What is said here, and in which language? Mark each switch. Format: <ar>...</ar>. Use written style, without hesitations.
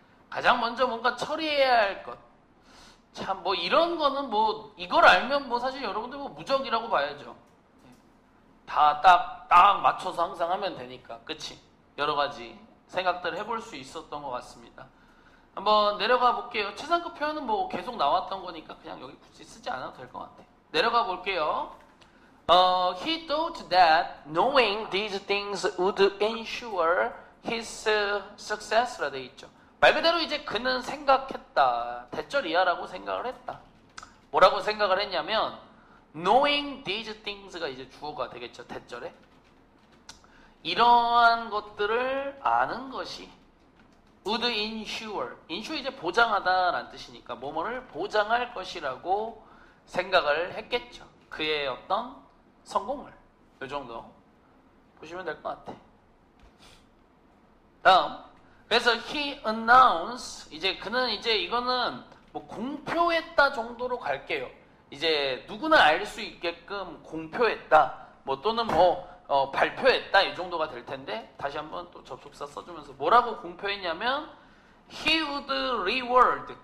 <ko>가장 먼저 뭔가 처리해야 할 것. 참, 뭐, 이런 거는 뭐, 이걸 알면 뭐, 사실 여러분들 뭐, 무적이라고 봐야죠. 다 딱 맞춰서 항상 하면 되니까. 그치? 여러 가지 생각들을 해볼 수 있었던 것 같습니다. 한번 내려가 볼게요. 최상급 표현은 뭐, 계속 나왔던 거니까 그냥 여기 굳이 쓰지 않아도 될 것 같아. 내려가 볼게요.</ko> <en>He thought that knowing these things would ensure his success라</en> <ko>돼 있죠. 말 그대로 이제 그는 생각했다. 대절이야라고 생각을 했다. 뭐라고 생각을 했냐면</ko> <en>knowing these things</en> <ko>가 이제 주어가 되겠죠. 대절에. 이러한 것들을 아는 것이</ko> <en>would ensure.</en> <ko>ensure 이제 보장하다라는 뜻이니까 뭐뭐를 보장할 것이라고 생각을 했겠죠. 그의 어떤 성공을. 이 정도 보시면 될 것 같아. 다음. 그래서</ko> <en>he announced.</en> <ko>이제 그는 이제 이거는 뭐 공표했다 정도로 갈게요. 이제 누구나 알 수 있게끔 공표했다. 뭐 또는 뭐 발표했다. 이 정도가 될 텐데 다시 한번 또 접속사 써주면서 뭐라고 공표했냐면</ko> <en>he would reward.</en>